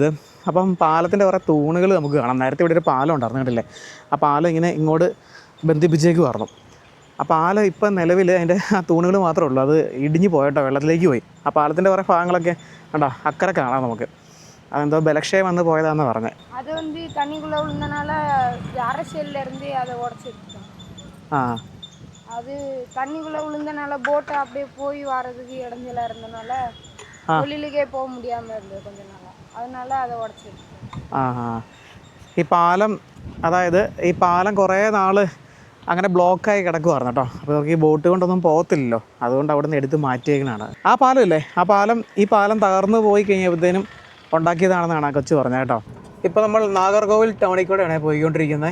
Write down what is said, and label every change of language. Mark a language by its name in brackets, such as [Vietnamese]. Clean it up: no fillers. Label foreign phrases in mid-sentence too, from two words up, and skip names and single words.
[Malayalam] അപ്പം പാലത്തിൻ്റെ കുറേ തൂണുകൾ നമുക്ക് കാണാം. നേരത്തെ ഇവിടെ ഒരു പാലം ഉണ്ടായിരുന്നു കണ്ടില്ലേ. ആ പാലം ഇങ്ങനെ ഇങ്ങോട്ട് ബന്ധിപ്പിച്ചേക്കുമായിരുന്നു. ആ പാലം ഇപ്പം നിലവിൽ അതിൻ്റെ ആ തൂണുകൾ മാത്രമേ ഉള്ളൂ. അത് ഇടിഞ്ഞു പോയിട്ടോ, വെള്ളത്തിലേക്ക് പോയി. ആ പാലത്തിൻ്റെ കുറേ ഭാഗങ്ങളൊക്കെ കണ്ടോ അക്കരെ കാണാം നമുക്ക്. അതെന്തോ ബലക്ഷയം വന്ന് പോയതാന്ന് പറഞ്ഞത്. [Tamil] அது வந்து தண்ணிக்குள்ள விழுந்தனால அரசியல்ல இருந்து அதை உடைச்சிருக்கோம். அது தண்ணிக்குள்ள விழுந்தனால போட் அப்படியே போய் வரதுக்கு இடைஞ்சலா இருந்தனால வெளியிலே போக முடியாம இருந்தது கொஞ்ச நாளா. அதனால அதை உடைச்சிருக்கோம். [Malayalam] ഈ പാലം, അതായത് ഈ പാലം കുറേ നാൾ അങ്ങനെ ബ്ലോക്കായി കിടക്കുമായിരുന്നു കേട്ടോ. അപ്പോൾ നമുക്ക് ഈ ബോട്ട് കൊണ്ടൊന്നും പോകത്തില്ലല്ലോ. അതുകൊണ്ട് അവിടെ നിന്ന് എടുത്ത് മാറ്റിയേക്കണാണ്. ആ പാലം ഇല്ലേ, ആ പാലം, ഈ പാലം തകർന്നു പോയി കഴിഞ്ഞപ്പോഴത്തേനും ഉണ്ടാക്കിയതാണെന്നാണ് ആ കൊച്ചു പറഞ്ഞത് കേട്ടോ. ഇപ്പോൾ നമ്മൾ നാഗർകോവിൽ ടൗണിൽ കൂടെയാണ് പോയിക്കൊണ്ടിരിക്കുന്നത്.